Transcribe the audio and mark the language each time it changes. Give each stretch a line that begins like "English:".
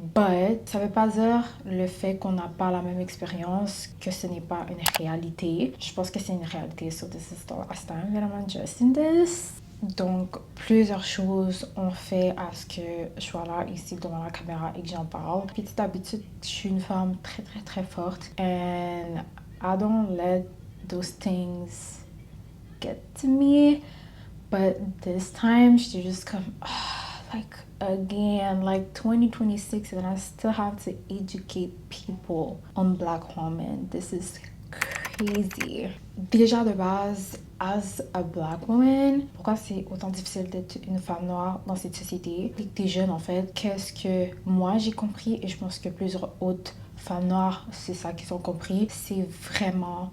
French: But ça veut pas dire le fait qu'on n'a pas la même expérience que ce n'est pas une réalité. Je pense que c'est une réalité,
English: so this is the last time that I'm addressing this.
French: Donc, plusieurs choses ont fait à ce que je sois là, ici, devant la caméra et que j'en parle. Petite habitude, je suis une femme très, très, très forte.
English: And I don't let those things get to me. But this time,
French: j'étais juste comme,
English: like, again, like 2026, and I still have to educate people on black women. This is crazy.
French: Déjà de base,
English: as a black woman,
French: pourquoi c'est autant difficile d'être une femme noire dans cette société? Dès que t'es jeune, en fait, qu'est-ce que moi j'ai compris, et je pense que plusieurs autres femmes noires, c'est ça qu'ils ont compris, c'est vraiment...